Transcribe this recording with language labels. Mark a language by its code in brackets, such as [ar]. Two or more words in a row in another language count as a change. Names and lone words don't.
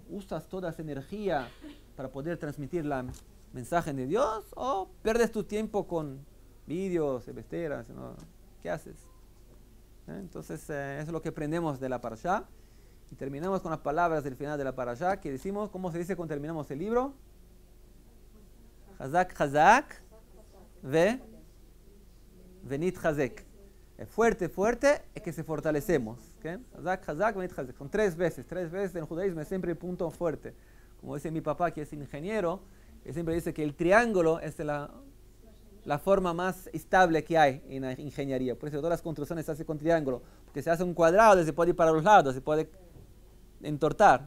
[es] ¿Usas toda esa energía para poder transmitir la mensaje de Dios o pierdes tu tiempo con vídeos, besteras, ¿no? ¿Qué haces? Entonces, eso es lo que aprendemos de la parashá. Y terminamos con las palabras del final de la parashá, que decimos, ¿cómo se dice cuando terminamos el libro? [he] Hazak, hazak, venit hazek. [es] Fuerte, fuerte, es que se fortalecemos. ¿Okay? [he] Hazak, hazak, venit hazek. [es] Son tres veces en el judaísmo es siempre el punto fuerte. Como dice mi papá, que es ingeniero, que siempre dice que el triángulo es la forma más estable que hay en la ingeniería. Por eso todas las construcciones se hacen con triángulo. Porque se hace un cuadrado, se puede ir para los lados, se puede entortar.